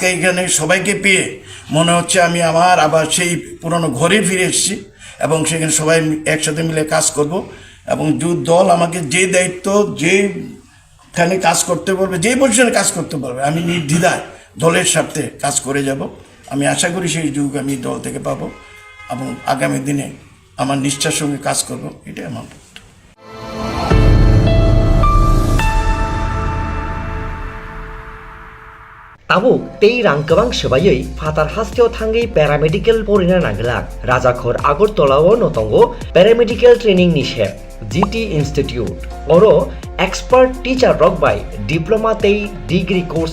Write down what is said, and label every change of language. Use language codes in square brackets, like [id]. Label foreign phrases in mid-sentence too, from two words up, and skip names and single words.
[bn] এখানে সবাইকে পেয়ে মনে হচ্ছে আমি আবার সেই পুরনো ঘরে ফিরে এসেছি এবং সেখানে সবাই একসাথে মিলে কাজ করব এবং দল আমাকে যে দায়িত্ব যেখানে কাজ করতে পারবে যে পজিশনে কাজ করতে পারবে আমি নির্দ্বিধায় দলের স্বার্থে কাজ করে যাব আমি আশা করি সেই যুগ আমি দল থেকে পাবো এবং আগামী দিনে আমার নিষ্ঠার সঙ্গে কাজ করব এটাই আমার [trp] Tabuk tei rang kebang sebayai fatar hasteo thangai paramedical porina nanglak Rajakhor Agartala notongo [en] paramedical training [trp] nishep GT Institute oro [en] expert teacher [trp] rok by diploma tei [en] degree course